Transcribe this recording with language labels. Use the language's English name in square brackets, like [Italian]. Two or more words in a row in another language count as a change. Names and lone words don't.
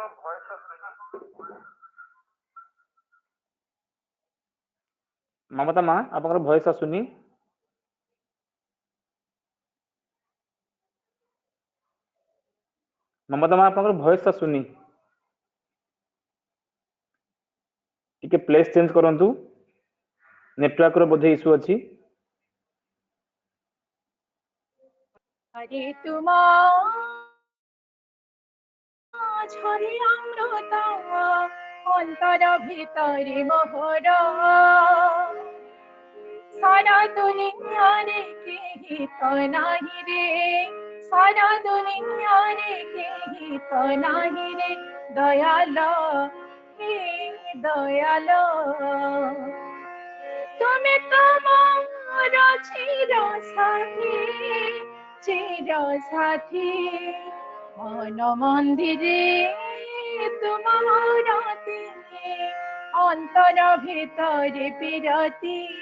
[Odia] ମମତା ମା ଆପଣଙ୍କର ଭଏସ ଆସୁନି। ମମତା ମା ଆପଣଙ୍କର ଭଏସ ଆସୁନି। ଟିକେ [English] place change [Odia] କରନ୍ତୁ। ନେଟୱାର୍କ ର ବୋଧେ ଇସ୍ୟୁ ଅଛି। ହରେ ତୁମ ଝରେ ଅମୃତ ଅନ୍ତର ଭିତରେ ମୋହର ସାରା ଦୁନିଆ ରେ କେହି ତ ନାହିଁ ରେ ସାରା ଦୁନିଆ ରେ କେହି ତ ନାହିଁ ରେ ଦୟାଲ ହେ ଦୟାଲ [Bangla] তুমি তোমার চির সাথী মন মন্দিরে তোমার অন্তর ভিতরে বিরতি